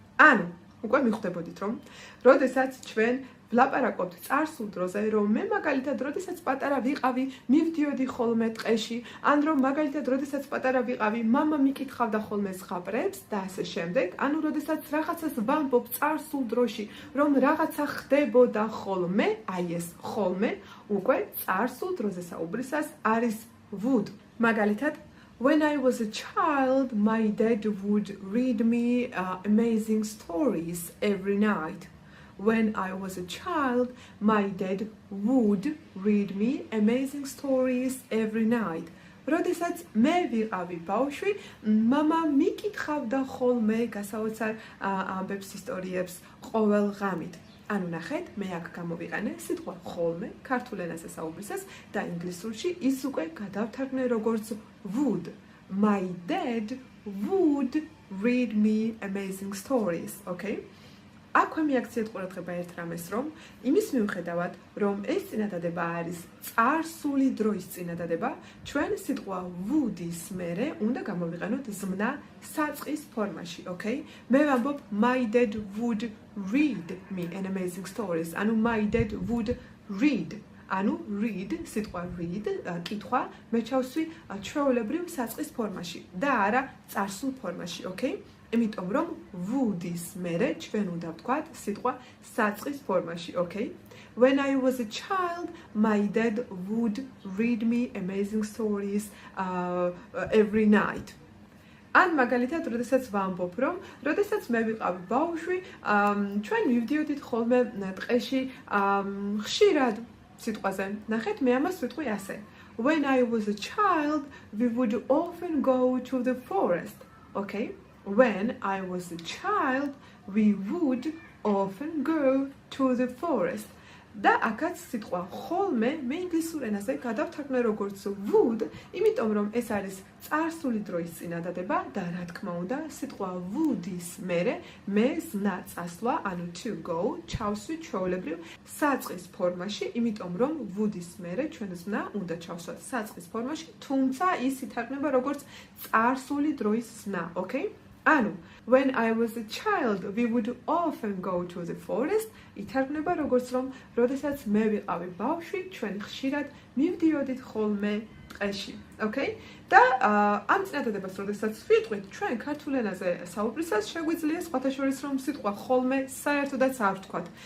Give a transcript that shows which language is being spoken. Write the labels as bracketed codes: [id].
[ka] ანუ უკვე მიხვდებოდით, რომ როდესაც ჩვენ ვლაპარაკობთ წარსულ დროზე, რომ მე მაგალითად, როდესაც პატარა ვიყავი, მივდიოდი ხოლმე ტყეში, ან რომ მაგალითად, როდესაც პატარა ვიყავი, მამა მიკითხავდა ხოლმე ზღაპრებს და ასე შემდეგ, ანუ როდესაც რაღაცას ვამბობ წარსულ დროში, რომ რაღაცა ხდებოდა ხოლმე, აი ეს ხოლმე, უკვე წარსულ დროზე საუბრისას არის would. მაგალითად, [en] when I was a child, my dad would read me amazing stories every night. When I was a child, my dad would read me amazing stories every night. [ka] როდესაც მე ვიყავი ბავშვი, მამა მიკითხავდა ხოლმე გასაოცარ ამბებს, ისტორიებს ყოველ ღამით. ანუ ნახეთ, მე აქ გამოვიყენე სიტყვა ხოლმე ქართულ ენაზე საუბრისას და ინგლისურში ის უკვე გადავთარგმნე როგორც would. [en] My dad would read me amazing stories, okay? [ka] აქვე მიაქციეთ ყურადღება ერთ რამეს, რომ იმის მიუხედავად, რომ ეს წინადადება არის წარსული დროის წინადადება, ჩვენ სიტყვა would-ის მერე უნდა გამოვიყენოთ ზმნა საწყის ფორმაში, okay? მე ვამბობ [en] my dad would read me an amazing stories. [ka] ანუ [en] my dad would read. [ka] ანუ read, სიტყვა read, კითხვა, მე ჩავსვი ჩვეულებრივ საწყის ფორმაში და არა წარსულ ფორმაში, okay? იმიტომ რომ would-ის მერე ჩვენ უნდა ვთქვათ სიტყვა საწყის ფორმაში, okay? [en] When I was a child, my dad would read me amazing stories every night. [ka] ან მაგალითად, როდესაც ვამბობ, რომ როდესაც მე ვიყავი ბავშვი, ჩვენ მივდიოდით ხოლმე ტყეში ხშირად სიტყვაზე. ნახეთ, მე ამას ვიტყვი ასე. [en] When I was a child, we would often go to the forest, okay? When I was a child, we would often go to the forest. [ka] და აქაც სიტყვა ხოლმე მე ინგლისურ ენაზე გადავთარგმნე როგორც would, იმიტომ რომ ეს არის წარსული დროის წინადადება და რა თქმა უნდა, სიტყვა would-ის მერე მე ზნა წასვლა, ანუ to go, ჩავსვი ჩვეულებრივ საწყის ფორმაში, იმიტომ რომ would-ის მერე ჩვენ ზნა უნდა ჩავსვათ საწყის ფორმაში, თუმცა ის ითარგმნება როგორც წარსული დროის ზნა, okay? ანუ [en] when I was a child, we would often go to the forest. [ka] ითარგმნება როგორც რომ როდესაც მე ვიყავი ბავშვი, ჩვენ ხშირად მივდიოდით ხოლმე ტყეში, okay? და ამ წინადადებას როდესაც ვიტყვით, ჩვენ ქართულ ენაზე საუბრისას შეგვიძლია სხვათა შორის რომ სიტყვა ხოლმე საერთოდაც არ ვთქვათ.